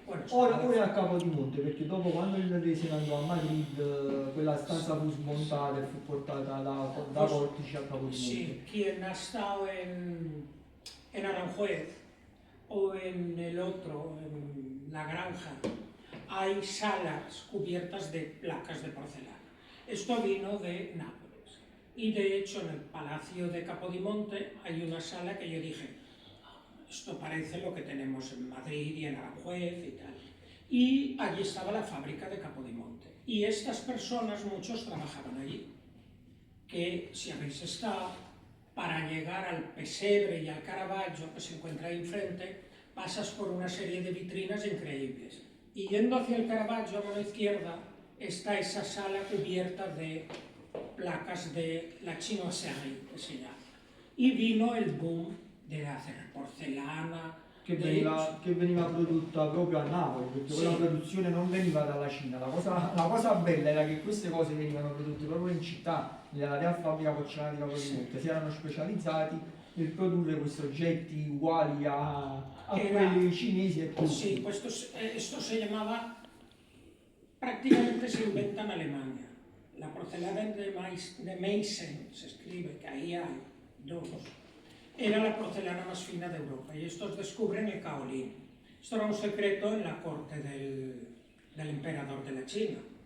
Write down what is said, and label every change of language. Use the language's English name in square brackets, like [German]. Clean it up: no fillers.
[Italian] ora è a Capodimonte, perché dopo, quando il re se ne andò a Madrid, quella stanza fu smontata e fu portata da Portici a Capodimonte. [Spanish] Sì, quien ha stato en Aranjuez o en el otro, en La Granja, hay salas cubiertas de placas de porcelana. Esto vino de Nápoles. Y de hecho en el Palacio de Capodimonte hay una sala que yo dije, esto parece lo que tenemos en Madrid y en Aranjuez y tal. Y allí estaba la fábrica de Capodimonte. Y estas personas, muchos trabajaban allí. Que si habéis estado, para llegar al pesebre y al Caravaggio que se encuentra ahí enfrente, pasas por una serie de vitrinas increíbles. Y yendo hacia el Caravaggio, a mano izquierda, está esa sala cubierta de placas de la chinoiserie, que se llama. Y vino el boom de hacer porcelana, [Italian] che veniva prodotta proprio a Napoli, perché Sì. quella produzione non veniva dalla Cina. La cosa bella era che queste cose venivano prodotte proprio in città, nella Real Fabbrica Porcellana di Capodimonte. Si erano specializzati nel produrre questi oggetti uguali a quelli cinesi e turchi. [Spanish] Sí, pues esto se llamaba, prácticamente se inventa en Alemania. La porcelana de Meissen, se escribe, que ahí hay dos, era la porcelana más fina de Europa y estos descubren el kaolin. Esto era un secreto en la corte del emperador de la China.